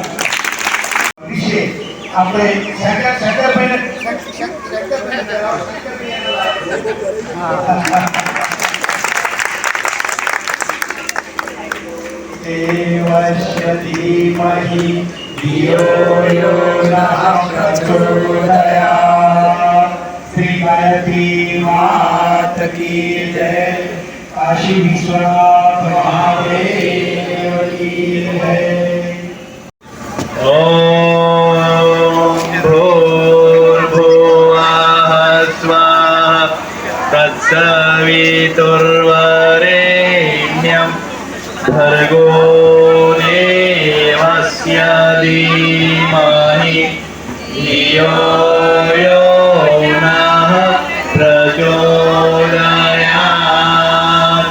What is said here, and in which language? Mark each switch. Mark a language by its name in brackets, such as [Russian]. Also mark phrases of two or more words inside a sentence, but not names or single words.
[Gujarati] વિશે આપણે શંકરભાઈને [Sanskrit] देवस्य धीमहि धियो यो नः प्रचोदयात. [Hindi] श्रीमती मात की जय. काशी विश्वनाथ महादेव की जय. [Sanskrit] ॐ भूर्भुवः स्वः तत्सवितुर्वरेण्यं भर्गो देवस्य धीमहि धियो यो नः प्रचोदयात्.